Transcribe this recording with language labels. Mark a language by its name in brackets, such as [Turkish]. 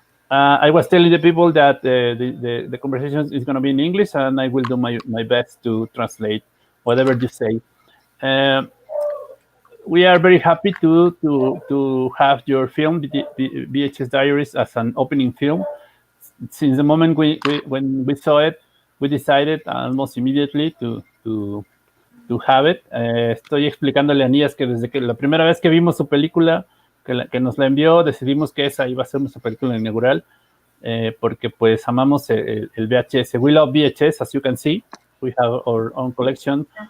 [English] I was telling the people that the conversation is going to be in English, and I will do my best to translate whatever you say. We are very happy to have your film, VHS Diaries, as an opening film. Since the moment when we saw it, we decided almost immediately to have it. [Spanish] Estoy explicándole a Niyaz que desde que la primera vez que vimos su película, que nos la envió, decidimos que esa iba a ser nuestra película inaugural, porque pues amamos el VHS. [English] We love VHS, as you can see. We have our own collection.